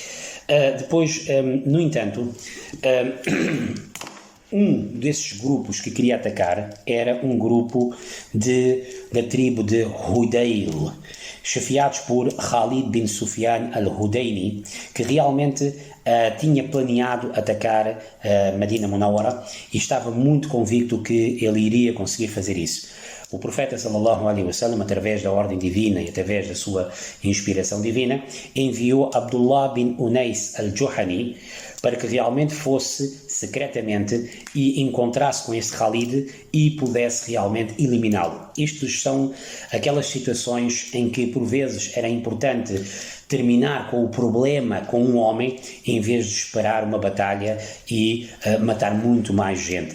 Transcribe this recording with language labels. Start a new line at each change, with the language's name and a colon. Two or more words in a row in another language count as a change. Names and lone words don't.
Portuguese: No entanto, um desses grupos que queria atacar era um grupo da tribo de Hudayl, chefiados por Khalid bin Sufyan al-Hudayni, que realmente tinha planeado atacar Medina Munawwara e estava muito convicto que ele iria conseguir fazer isso. O profeta
Arabic: صلى الله عليه وسلم,
Portuguese: através da ordem divina e através da sua inspiração divina, enviou Abdullah bin Unais al-Juhani para que realmente fosse secretamente e encontrasse com esse Khalid e pudesse realmente eliminá-lo. Isto são aquelas situações em que por vezes era importante terminar com o problema com um homem em vez de esperar uma batalha e matar muito mais gente.